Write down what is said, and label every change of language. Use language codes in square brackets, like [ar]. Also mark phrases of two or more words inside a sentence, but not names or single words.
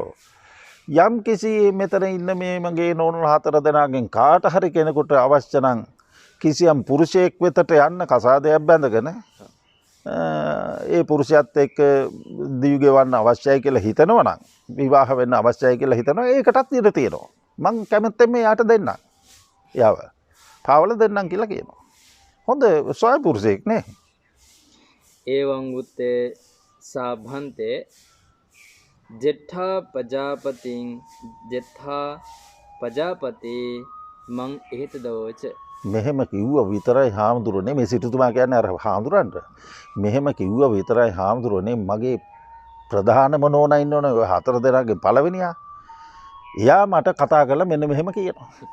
[si] යම් කිසි මෙතන ඉන්න මේ මගේ නෝනලා 4 දෙනාගෙන් කාට හරි කෙනෙකුට අවශ්‍ය නම් කිසියම් පුරුෂයෙක් වෙතට යන්න කසාදයක් බැඳගෙන ඒ පුරුෂයත් එක්ක දිවි ගෙවන්න අවශ්‍යයි කියලා හිතනවා නම් විවාහ වෙන්න අවශ්‍යයි කියලා හිතනවා ඒකටත් ඉඩ තියෙනවා. මං කැමැත්තෙන් මෙයාට දෙන්නම්. යාව. පාවල දෙන්නම් කියලා කියනවා. හොඳ සොය පුරුෂයෙක් නේ. [pi] එවං උත්තේ සාභන්තේ ජෙට්ඨා පජාපති මං එහෙත දවෝච. [si] මෙහෙම කිව්ව විතරයි හාමුදුරනේ මේ සිටුතුමා කියන්නේ අර හාමුදුරන්ට. මෙහෙම කිව්ව විතරයි හාමුදුරනේ මගේ ප්‍රධානම නෝනා ඉන්නවනේ ඔය 4 දෙනාගේ පළවෙනියා. එයා මට කතා කරලා මෙන්න මෙහෙම කියනවා.